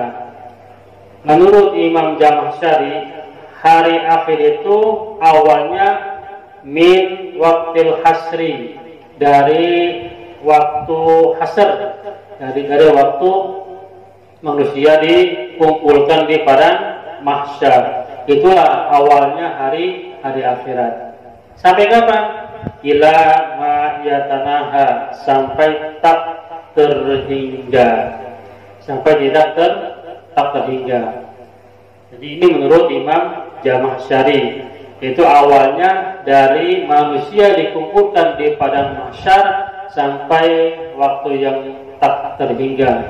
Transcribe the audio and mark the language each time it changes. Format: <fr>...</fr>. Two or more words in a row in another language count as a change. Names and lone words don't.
<id>Menurut Imam Zamakhsyari, hari akhir itu awalnya</id> <ar>من وقت الحشر,</ar> <id>dari waktu hasr, dari waktu manusia dikumpulkan di padang mahsyar. Itulah awalnya hari akhirat. Sampai kapan?</id> <ar>إلى ما يتناهى,</ar> <id>sampai tak terhingga, sampai tidak terhingga. Jadi ini menurut Imam Zamakhsyari, itu awalnya dari manusia dikumpulkan di padang mahsyar sampai waktu yang tak terhingga.</id>